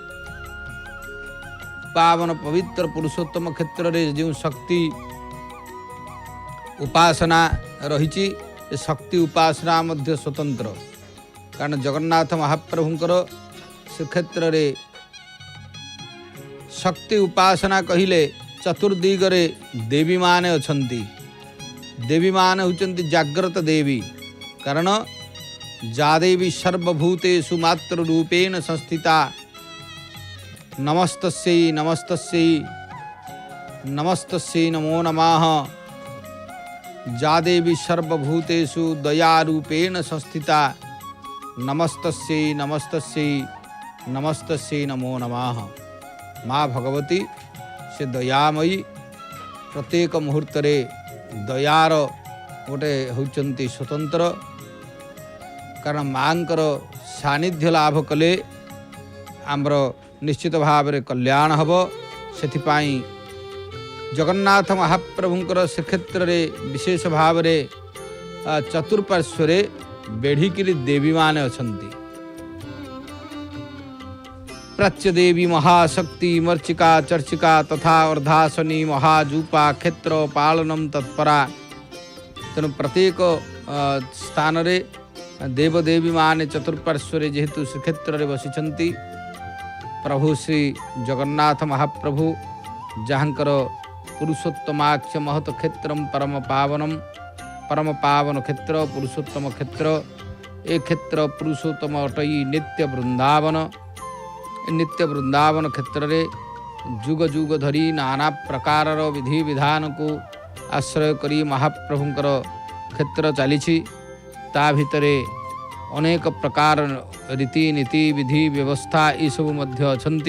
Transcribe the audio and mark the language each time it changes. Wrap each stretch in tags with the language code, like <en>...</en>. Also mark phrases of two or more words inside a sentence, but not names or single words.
<or>ପାବନ ପବିତ୍ର ପୁରୁଷୋତ୍ତମ କ୍ଷେତ୍ର ରେ ଯୋ ଶକ୍ତି ଉପାସନା ରହି ଶକ୍ତି ଉପାସନା ମଧ୍ୟ ସ୍ୱତନ୍ତ୍ର କାରଣ ଜଗନ୍ନାଥ ମହାପ୍ରଭୁଙ୍କର ଶ୍ରୀକ୍ଷେତ୍ର ରେ ଶକ୍ତି ଉପାସନା କହିଲେ ଚତୁର୍ଦିଗରେ ଦେବୀ ମାନେ ଅଛନ୍ତି ଦେବୀ ମାନେ ହେଉଛନ୍ତି ଜାଗ୍ରତ ଦେବୀ କାରଣ</or> <sa>जा देवी सर्वभूतेषु मात्र रूपेण संस्थिता नमस्तस्यै नमस्तस्यै नमस्तस्यै नमो नमः जा देवी सर्वभूतेषु दयारूपेण संस्थिता नमस्तस्यै नमस्तस्यै नमस्तस्यै नमो नमः।</sa> <or>ମାଁ ଭଗବତୀ ସେ ଦୟାମୟୀ ପ୍ରତ୍ୟେକ ମୁହୂର୍ତ୍ତ ରେ ଦୟାର ଗୋଟେ ହେଉଛନ୍ତି ସ୍ୱତନ୍ତ୍ର କାରଣ ମାଙ୍କର ସାନିଧ୍ୟ ଲାଭ କଲେ ଆମର ନିଶ୍ଚିତ ଭାବ ରେ କଲ୍ୟାଣ ହେବ ସେଥିପାଇଁ ଜଗନ୍ନାଥ ମହାପ୍ରଭୁଙ୍କର ଶ୍ରୀକ୍ଷେତ୍ର ରେ ବିଶେଷ ଭାବ ରେ ଚତୁର୍ପାର୍ଶ୍ୱ ରେ ବେଢ଼ିକି ଦେବୀ ମାନେ ଅଛନ୍ତି ପ୍ରାଚ୍ୟ ଦେବୀ ମହାଶକ୍ତି ମର୍ଚିକା ଚର୍ଚିକା ତଥା ଅର୍ଧାସନୀ ମହାଜୁପା କ୍ଷେତ୍ର ପାଳନମ ତତ୍ପରା। ତେଣୁ ପ୍ରତ୍ୟେକ ସ୍ଥାନ ରେ ଦେବଦେବୀ ମାନେ ଚତୁର୍ପାର୍ଶ୍ୱରେ ଯେହେତୁ ଶ୍ରୀକ୍ଷେତ୍ର ରେ ବସିଛନ୍ତି ପ୍ରଭୁ ଶ୍ରୀ ଜଗନ୍ନାଥ ମହାପ୍ରଭୁ ଯାହାଙ୍କର ପୁରୁଷୋତ୍ତମାଖ୍ୟ ମହତ କ୍ଷେତ୍ରମ ପରମ ପାବନ କ୍ଷେତ୍ର ପୁରୁଷୋତ୍ତମ କ୍ଷେତ୍ର ଏ କ୍ଷେତ୍ର ପୁରୁଷୋତ୍ତମ ଅଟଇ ନିତ୍ୟ ବୃନ୍ଦାବନ କ୍ଷେତ୍ର ରେ ଯୁଗ ଯୁଗ ଧରି ନାନା ପ୍ରକାର ବିଧି ବିଧାନ କୁ ଆଶ୍ରୟ କରି ମହାପ୍ରଭୁଙ୍କର କ୍ଷେତ୍ର ଚାଲି ତା ଭିତରେ ଅନେକ ପ୍ରକାର ରୀତି ନୀତି ବିଧି ବ୍ୟବସ୍ଥା ଏ ସବୁ ମଧ୍ୟ ଅଛନ୍ତି।</or>